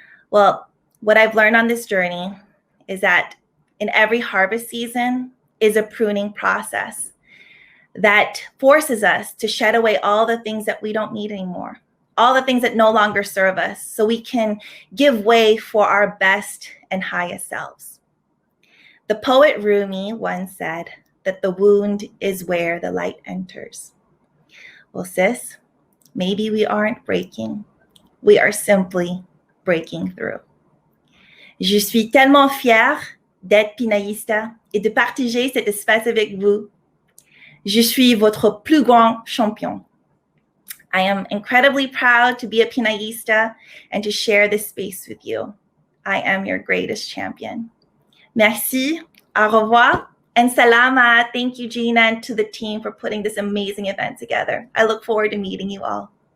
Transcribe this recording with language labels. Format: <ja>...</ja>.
<en>Well, what I've learned on this journey is that in every harvest season is a pruning process that forces us to shed away all the things that we don't need anymore, all the things that no longer serve us, so we can give way for our best and highest selves. The poet Rumi once said that the wound is where the light enters. Well, sis, maybe we aren't breaking. We are simply breaking through.</en> <fr>Je suis tellement fière d'être Pinayista et de partager cet espace avec vous. Je suis votre plus grand champion.</fr> <en>I am incredibly proud to be a Pinayista and to share this space with you. I am your greatest champion.</en> <fr>Merci, au revoir,</fr> <en>and salamat. Thank you, Gina, and to the team for putting this amazing event together. I look forward to meeting you all.</en>